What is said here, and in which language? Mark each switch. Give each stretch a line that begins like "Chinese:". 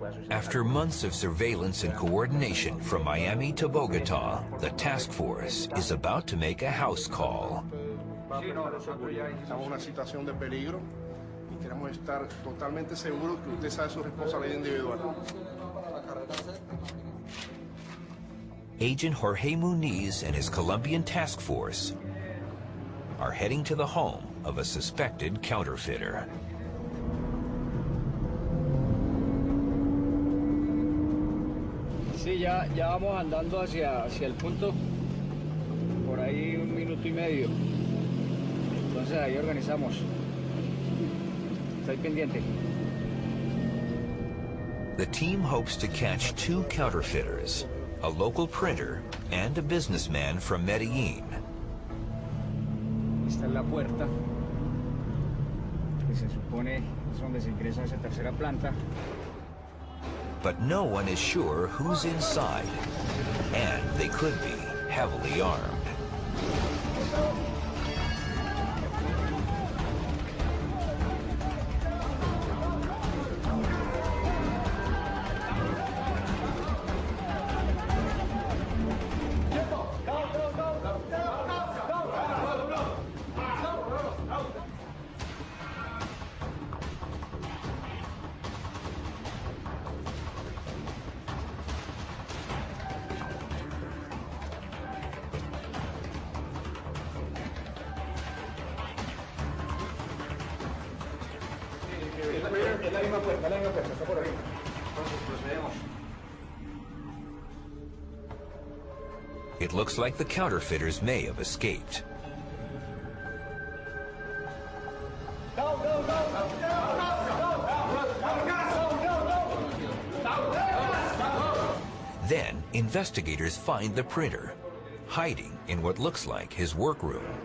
English: After months of surveillance and coordination from Miami to Bogota, the task force is about to make a house call.
Spanish: Estamos en una situación de peligro y queremos estar totalmente seguros que usted sabe su responsabilidad individual.
English: Agent Jorge Muniz and his Colombian task force are heading to the home of a suspected counterfeiter.
Spanish: Sí, ya vamos andando hacia el punto, por ahí 1 minuto y medio. Entonces ahí organizamos. Estoy pendiente.
English: The team hopes to catch 2 counterfeiters, a local printer and a businessman from Medellin.
Spanish: Esta es la puerta, que se supone es donde se ingresa a esa tercera planta.
English: But no one is sure who's inside, and they could be heavily armed.
Spanish: Es la misma puerta, está por ahí. Entonces procedemos.
English: It looks like the counterfeiters may have escaped. Then, investigators find the printer, hiding in what looks like his workroom.